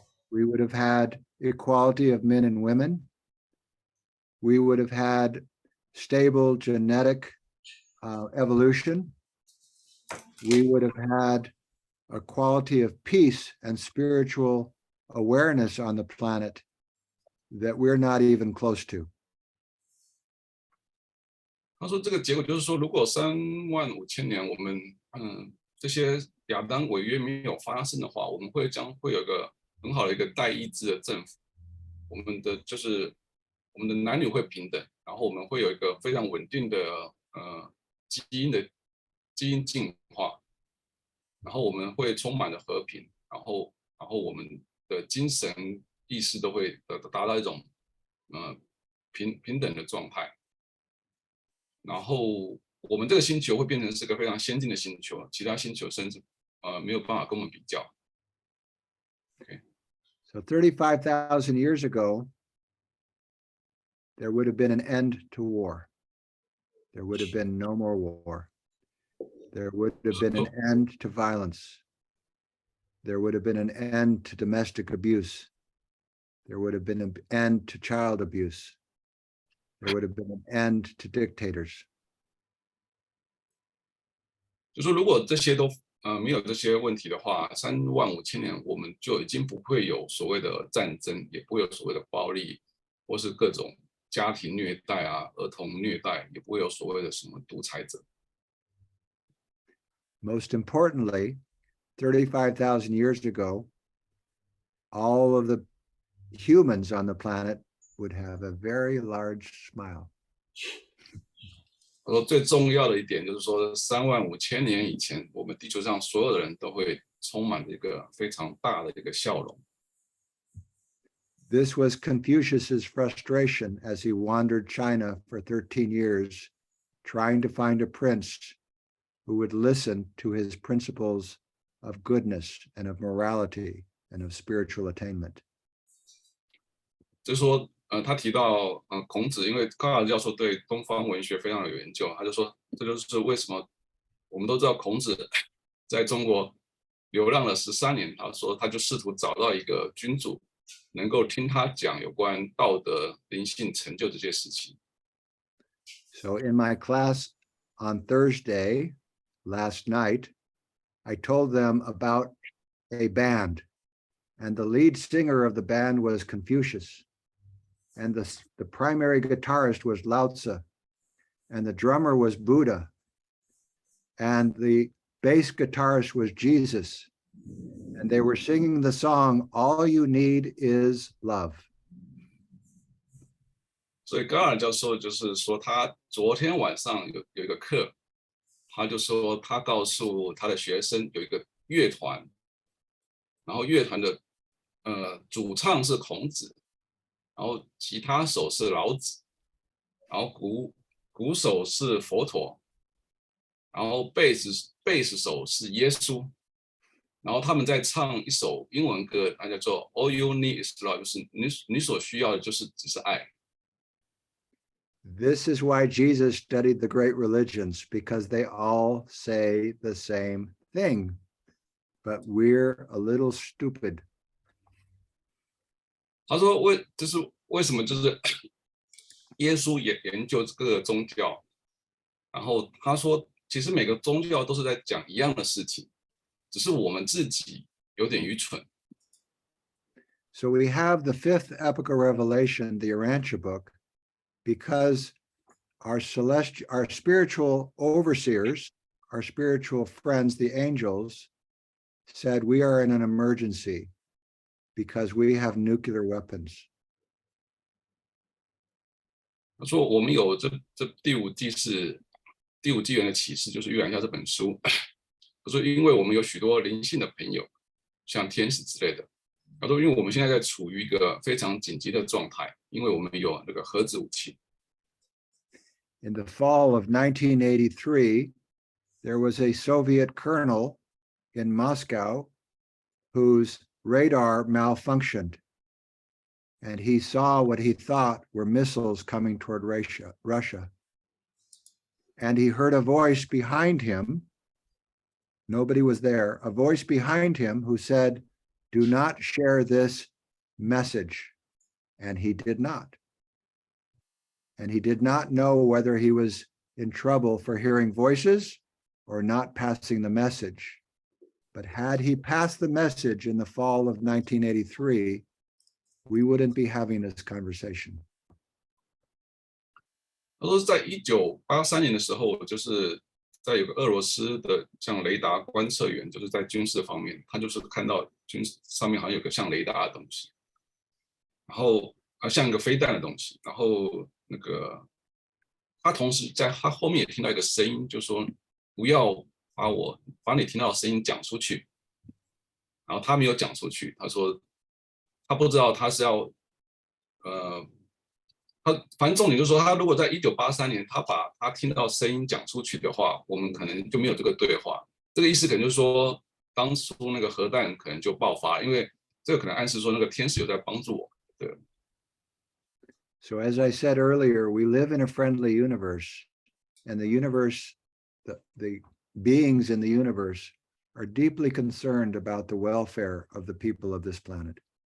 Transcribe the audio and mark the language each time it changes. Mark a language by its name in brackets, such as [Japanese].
[English] We would have had equality of men and women. We would have had stable genetic evolution. We would have had a quality of peace and spiritual awareness on the planet that we're not even close to. [Chinese] 他说这个结果就是说，如果35000年我们这些亚当违约没有发生的话，我们将会有一个很好的一个代议制的政府。我们的男女会平等，然后我们会有一个非常稳定的基因进化，然后我们会充满了和平，然后我们的精神意识都会达到一种平等的状态。然后我们这个星球会变成是个非常先进的星球，其他星球甚至没有办法跟我们比较。 [English] Okay. So 35,000 years ago, there would have been an end to war. There would have been no more war. There would have been an end to violence. There would have been an end to domestic abuse. There would have been an end to child abuse. There would have been an end to dictators. [Chinese] 就说如果这些都没有这些问题的话，35000年我们就已经不会有所谓的战争，也不会有所谓的暴力，或是各种家庭虐待啊、儿童虐待，也不会有所谓的什么独裁者。 [English] Most importantly, 35,000 years ago, all of the humans on the planet would have a very large smile. [Chinese] 我说最重要的一点就是说，35000年以前，我们地球上所有的人都会充满着一个非常大的一个笑容。 [English] This was Confucius's frustration as he wandered China for 13 years, trying to find a prince who would listen to his principles of goodness and of morality and of spiritual attainment. [Chinese] 就是说，他提到，孔子，因为高尔教授对东方文学非常有研究，他就说，这就是为什么我们都知道孔子在中国流浪了13年，他说他就试图找到一个君主，能够听他讲有关道德、灵性成就这些事情。 [English] So in my class on Thursday, last night, I told them about a band, and the lead singer of the band was Confucius, and the primary guitarist was Lao Tzu, and the drummer was Buddha, and the bass guitarist was Jesus, and they were singing the song, "All You Need Is Love." [Chinese] 所以高尔教授就是说，他昨天晚上有一个课，他就说他告诉他的学生有一个乐团，然后乐团的主唱是孔子，然后吉他手是老子，然后鼓手是佛陀，然后贝斯手是耶稣，然后他们在唱一首英文歌，它叫做 "All You Need Is Love"， 就是你所需要的就是只是爱。 [English] This is why Jesus studied the great religions, because they all say the same thing, but we're a little stupid. [Chinese] 他说就是为什么就是耶稣也研究各个宗教，然后他说其实每个宗教都是在讲一样的事情，只是我们自己有点愚蠢。 [English] So we have the fifth epic of Revelation, the Urantia book, because our spiritual overseers, our spiritual friends, the angels, said we are in an emergency because we have nuclear weapons. [Chinese] 他说我们有这第五纪元的启示，就是预言家这本书。他说因为我们有许多灵性的朋友，像天使之类的。他说因为我们现在在处于一个非常紧急的状态，因为我们有那个核子武器。 [English] In the fall of 1983, there was a Soviet colonel in Moscow whose radar malfunctioned, and he saw what he thought were missiles coming toward Russia. And he heard a voice behind him. Nobody was there. A voice behind him who said, "Do not share this message." And he did not. And he did not know whether he was in trouble for hearing voices or not passing the message. But had he passed the message in the fall of 1983, we wouldn't be having this conversation. [Chinese] 他说在1983年的时候，就是在有个俄罗斯的像雷达观测员，就是在军事方面，他就是看到军事上面好像有个像雷达的东西，然后像一个飞弹的东西，然后那个他同时在他后面也听到一个声音，就说不要把你听到的声音讲出去，然后他没有讲出去，他说他不知道他是要他反正重点就是说，他如果在1983年他把他听到声音讲出去的话，我们可能就没有这个对话。这个意思可能就是说，当初那个核弹可能就爆发，因为这个可能暗示说那个天使有在帮助我。对。 [English] So as I said earlier, we live in a friendly universe, and the universe, the beings in the universe are deeply concerned about the welfare of the people of this planet.